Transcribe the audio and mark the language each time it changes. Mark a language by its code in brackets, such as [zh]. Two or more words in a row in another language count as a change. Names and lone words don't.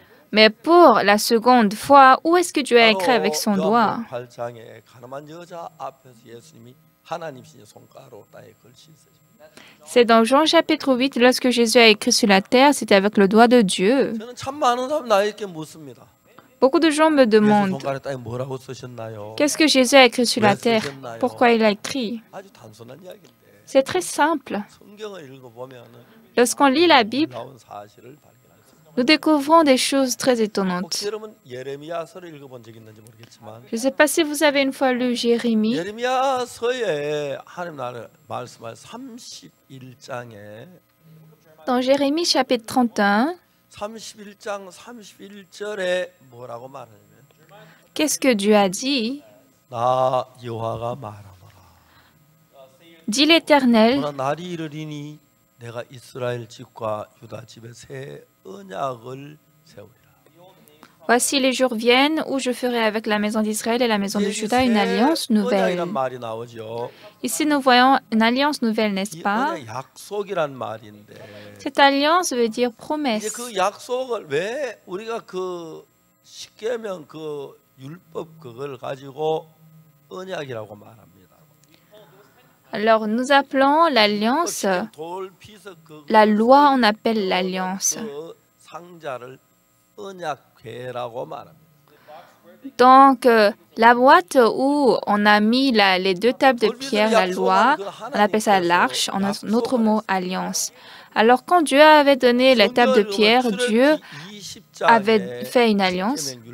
[fr] Mais pour la seconde fois, où est-ce que Dieu a écrit avec son doigt? [ko] 요한복음 8장에 가늠한 여자 앞에서 예수님이 하나님이신 손가락으로 땅에 글씨 쓰십니다. [fr] C'est dans Jean chapitre 8, lorsque Jésus a écrit sur la terre, c'était avec le doigt de Dieu. [ko] 저는 참 많은 사람 나에게 묻습니다. [fr] Beaucoup de gens me [ko] 예수 [fr] demandent, [ko] 손가락 땅에 뭐라고 쓰셨나요? [fr] qu'est-ce que Jésus a écrit sur la terre? Pourquoi il a écrit? [ko] 아주 단순한 이야기인데 [fr] C'est très simple. [ko] 성경을 읽어보면 [fr] Lorsqu'on lit la Bible, [ko] 놀라운 사실을 발견할 수 있습니다. [fr] nous découvrons des choses très étonnantes. [ko] 혹시 여러분 예레미야서를 읽어본 적 있는지 모르겠지만 [fr] Je ne sais pas si vous avez une fois lu Jérémie. [ko] 예레미야서에 하나님 나라의 말씀을 31장에 [fr] Dans Jérémie chapitre 31, [ko] 31장 31절에 뭐라고 말하냐면 [fr] qu'est-ce que Dieu a dit? [ko] 나 여호와가 말하노라. [fr] Dit l'Éternel, [ko] 그러나 날이 이르리니 내가 이스라엘 집과 유다 집에 새 언약을 세우리라. [fr] voici les jours viennent où je ferai avec la maison d'Israël et la maison de Juda une alliance nouvelle. [ko] 언약이란 말이 나오죠. [fr] Ici, nous voyons une alliance nouvelle, n'est-ce [ko] 이 [fr] pas? [ko] 언약 약속이란 말인데 [fr] Cette alliance veut dire [ko] 이제 [fr] promesse. [ko] 그 약속을 왜 우리가 그 십계명 그 율법 그걸 가지고 언약이라고 말합니다. [fr] Alors, nous appelons l'alliance, la loi, on appelle l'alliance. [ko] 그 상자를 언약궤라고 말합니다. [fr] Donc, la boîte où on a mis les deux tables de pierre, la loi, on appelle ça l'arche, en un autre mot, alliance. Alors, quand Dieu avait donné les tables de pierre, Dieu avait fait une alliance.